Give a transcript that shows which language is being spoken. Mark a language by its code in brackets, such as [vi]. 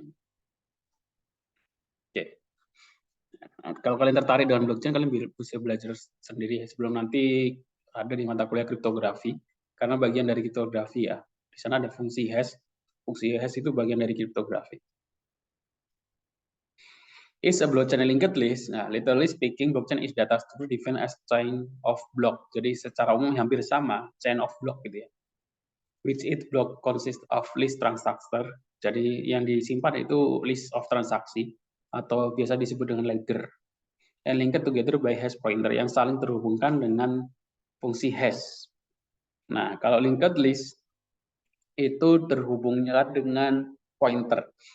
[id] Oke. Nah, kalau kalian tertarik dengan blockchain, kalian bisa belajar sendiri sebelum nanti ada di mata kuliah kriptografi, karena bagian dari kriptografi ya. Di sana ada fungsi hash. Fungsi hash itu bagian dari kriptografi. [en] Is a blockchain linked list? Nah, literally speaking, blockchain is data structure defined as chain of block. [id] Jadi secara umum hampir sama, chain of block gitu ya. [en] Which it block consists of list transactor. [id] Jadi yang disimpan itu list of transaksi atau biasa disebut dengan ledger. [en] And linked together by hash pointer [id] yang saling terhubungkan dengan fungsi hash. Nah, kalau linked list itu terhubungnya dengan pointer.